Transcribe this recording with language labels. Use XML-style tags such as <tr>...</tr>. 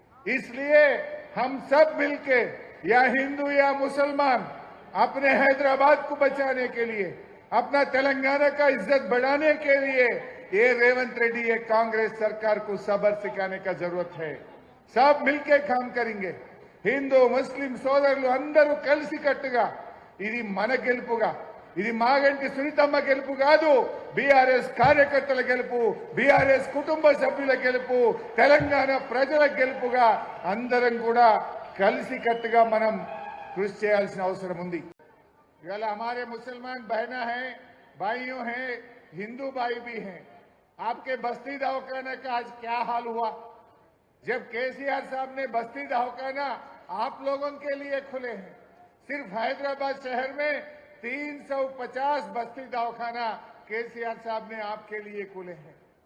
<hi>इसलिए हम सब मिलके, या हिंदू या मुसलमान, अपने हैदराबाद को बचाने के लिए, अपना तेलंगाना का इज्जत बढ़ाने के लिए ये रेवंत रेड्डी, ये कांग्रेस सरकार को सब्र सिखाने का जरूरत है। सब मिलके काम करेंगे। हिंदू मुस्लिम</hi> <te>సోదరులు అందరూ కలిసి కట్టుగా ఇది మన గెలుపుగా, ఇది మాగంటి సునీతమ్మ గెలుపు కాదు, బీఆర్ఎస్ కార్యకర్తల గెలుపు, బీఆర్ఎస్ కుటుంబ సభ్యుల గెలుపు, తెలంగాణ ప్రజల గెలుపుగా అందరం కూడా కలిసి కట్టుగా మనం కృషి చేయాల్సిన అవసరం ఉంది। ఇవాళ</te> <hi>हमारे मुसलमान बहना है, भाइयों हैं, हिंदू भाई भी हैं। आपके बस्ती दवाखाना का आज क्या हाल हुआ? जब केसीआर साहब ने बस्ती दवाखाना आप लोगों के लिए खुले हैं। सिर्फ हैदराबाद शहर में 350 बस्ती दवाखाना केसीआर साहब ने आपके लिए खुले हैं।</hi>